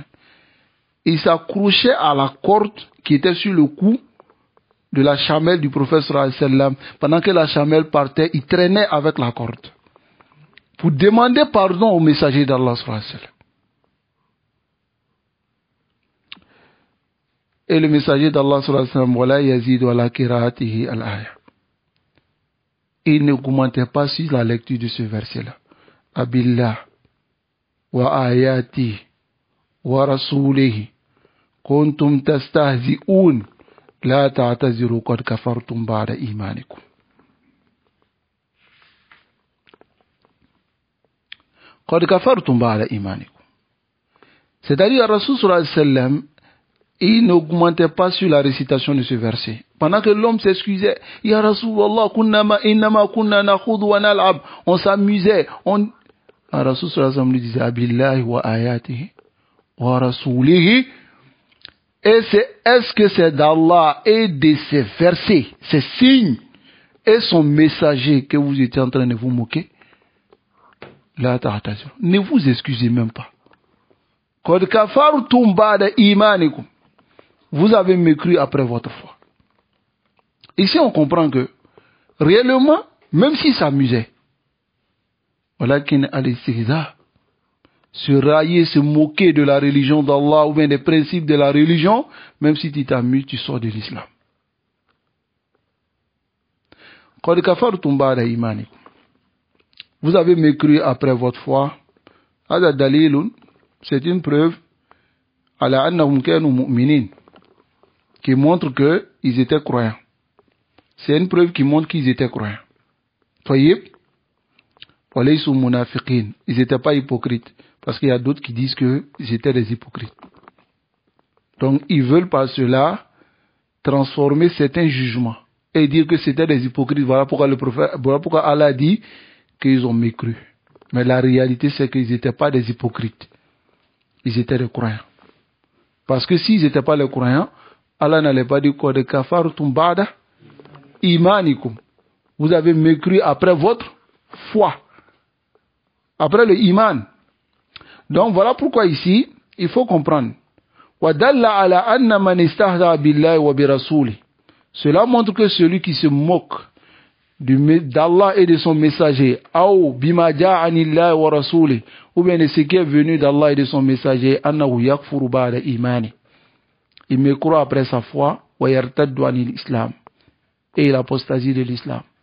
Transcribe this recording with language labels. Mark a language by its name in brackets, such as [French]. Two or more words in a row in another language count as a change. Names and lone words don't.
[French] Il s'accrochait à la corde qui était sur le cou de la chamelle du prophète [Arabic] صلى الله عليه وسلم. [French] Pendant que la chamelle partait, il traînait avec la corde pour demander pardon au messager d'Allah [Arabic] صلى الله عليه وسلم. [French] Et le messager d'Allah [Arabic] صلى الله عليه وسلم، ولا يزيد على قراءته الآية. [French] Il ne commentait pas sur la lecture de ce verset-là. [Arabic] أبالله وآياته ورسوله كنتم تستهزئون لا تعتذروا قد كفرتم بعد إيمانكم. قد كفرتم بعد إيمانكم. [French] C'est-à-dire, Rasul [Arabic] صلى الله عليه وسلم, [French] il n'augmentait pas sur la récitation de ce verset. Pendant que l'homme s'excusait, [Arabic] يا رسول الله، إنما كنا نخوض ونلعب. [French] On s'amusait. Rasul [Arabic] صلى الله عليه وسلم [French] lui disait, [Arabic] أبالله وآياته ورسوله. [French] Et est-ce que c'est d'Allah et de ses versets, ses signes et son messager que vous étiez en train de vous moquer? Là, attention. Ne vous excusez même pas. [Arabic] قد كفرتم بعد إيمانكم. [French] Vous avez mécru après votre foi. Ici, on comprend que, réellement, même s'il s'amusait, [Arabic] ولكن الاستهزاء, [French] se railler, se moquer de la religion d'Allah ou bien des principes de la religion, même si tu t'amuses, tu sors de l'islam. [Arabic] قد كفرتم بعد إيمانكم. [French] Vous avez mécru après votre foi. [Arabic] هذا دليل, [French] c'est une preuve [Arabic] على أنهم كانوا مؤمنين, [French] qui montre qu'ils étaient croyants. C'est une preuve qui montre qu'ils étaient croyants. Voyez, ils n'étaient pas hypocrites. Parce qu'il y a d'autres qui disent qu'ils étaient des hypocrites. Donc, ils veulent par cela transformer certains jugements et dire que c'était des hypocrites. Voilà pourquoi Allah dit qu'ils ont mécru. Mais la réalité, c'est qu'ils n'étaient pas des hypocrites. Ils étaient des croyants. Parce que s'ils n'étaient pas les croyants, Allah n'allait pas dire quoi de [Arabic] كفرتم بعد إيمانكم. [French] Vous avez mécru après votre foi. Après le iman. Donc voilà pourquoi ici, il faut comprendre. Cela montre que celui qui se moque d'Allah et de son messager, ou bien de ce qui est venu d'Allah et de son messager, il me croit après sa foi, et il apostasie de l'islam.